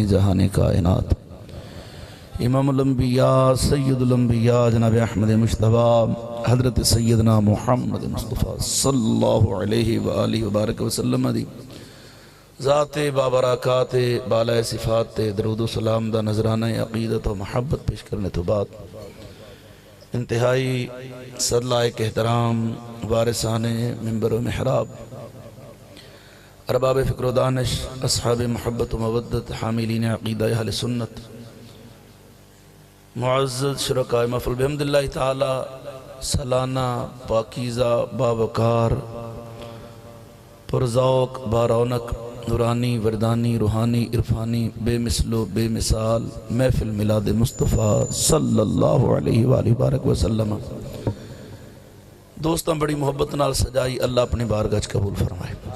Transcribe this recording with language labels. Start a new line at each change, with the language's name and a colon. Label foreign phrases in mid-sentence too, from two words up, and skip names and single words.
Punjabi: جہان کائنات امام الانبیاء سید الانبیاء جناب احمد مجتبی حضرت سیدنا محمد مصطفیٰ
Arabic: صلی اللہ علیہ وآلہ وبارک وسلم
Punjabi: دی ذات بابرکات بالائے صفات درود و سلام دا نظرانہ عقیدت و محبت پیش کرنے تو بعد انتہائی صدلائق احترام وارثان منبر و محراب ارباب فکر و دانش اصحاب محبت و مودت حاملین عقیدہ اہل سنت معزز شرکائے محفل
Arabic: بحمداللہ تعالی
Punjabi: سالانہ پاکیزہ باوقار پرذوق بارونق نورانی وردانی روحانی عرفانی بے مثل و بے مثال محفل میلاد مصطفیٰ
Arabic: صلی اللہ علیہ وآلہ وبارک وسلم
Punjabi: دوستاں بڑی محبت نال سجائی, اللہ اپنی بارگاہ قبول فرمائے.